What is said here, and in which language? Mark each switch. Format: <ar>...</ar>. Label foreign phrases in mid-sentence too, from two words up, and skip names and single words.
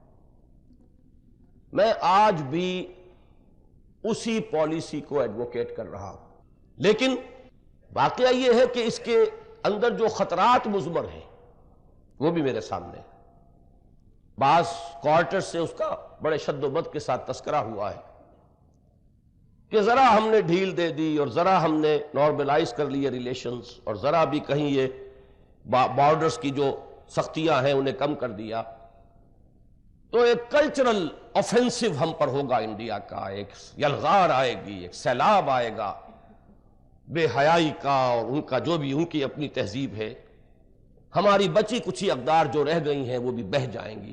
<ur>میں آج بھی اسی پالیسی کو ایڈوکیٹ کر رہا ہوں، لیکن واقعہ یہ ہے کہ اس کے اندر جو خطرات مضمر ہیں وہ بھی میرے سامنے ہیں۔ بعض کوارٹر سے اس کا بڑے شد و بد کے ساتھ تذکرہ ہوا ہے کہ ذرا ہم نے ڈھیل دے دی اور ذرا ہم نے نارملائز کر لیے ریلیشنز، اور ذرا بھی کہیں یہ بارڈرز کی جو سختیاں ہیں انہیں کم کر دیا، تو ایک</ur> <en>cultural offensive</en> <ur>ہم پر ہوگا انڈیا کا، ایک یلغار آئے گی، ایک سیلاب آئے گا بے حیائی کا، اور ان کا جو بھی ان کی اپنی تہذیب ہے، ہماری بچی کچھی اقدار جو رہ گئی ہیں وہ بھی بہہ جائیں گی۔</ur>